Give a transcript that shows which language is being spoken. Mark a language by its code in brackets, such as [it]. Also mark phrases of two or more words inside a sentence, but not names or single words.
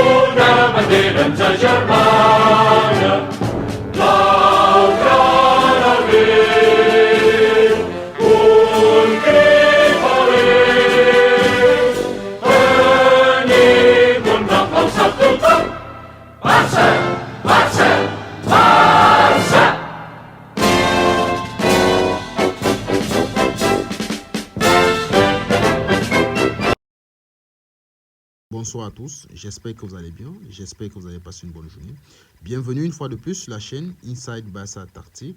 [ca] una bandera ens agermana, l'altra naveg, un crit valent. Tenim un nom alçat tothom, Barça, Barça, Barça! [fr] Bonsoir à tous, j'espère que vous allez bien, j'espère que vous avez passé une bonne journée. Bienvenue une fois de plus sur la chaîne Inside Barça Tactique.